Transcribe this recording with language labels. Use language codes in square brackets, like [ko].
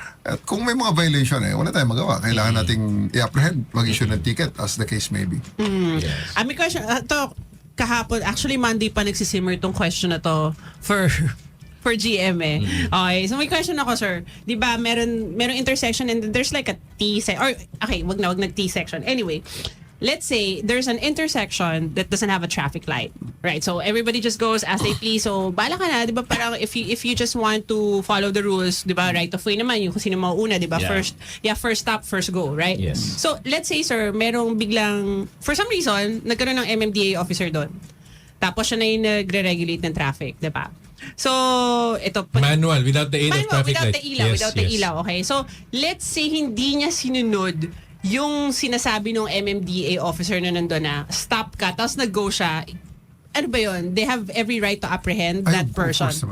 [tl] At kung may mga violation wala tayong magawa. Kailangan nating i-apprehend, mag-issue ng ticket [en] as the case may be. [tl] May question, kahapon, actually Monday pa nagsisimmer itong question na to for GM Okay, so may question ako, sir. 'Di ba merong [en] intersection and there's like a T section, or okay, wag nag-T section. Anyway, let's say there's an intersection that doesn't have a traffic light. Right? So everybody just goes as they please. [tl] So bala ka na, 'di ba? Parang [en] if you just want to follow the rules, [tl] 'di ba? Right of way naman yung kung sino mauuna, 'di ba? [en] Yeah. First stop, first go, right? Yes. [tl] So let's say, sir, merong biglang [en] for some reason [tl] nagkaroon ng MMDA officer doon. Tapos siya na yung nagre-regulate ng traffic, 'di ba? So, ito [en] Manual, without the aid of traffic without light. [tl] the ilaw, without the ilaw, okay? [en] So, let's say [tl] hindi niya sinunod yung sinasabi ng MMDA officer na nandun na stop ka, tapos nag-go siya. Ano ba yun? [en] They have every right to apprehend that person.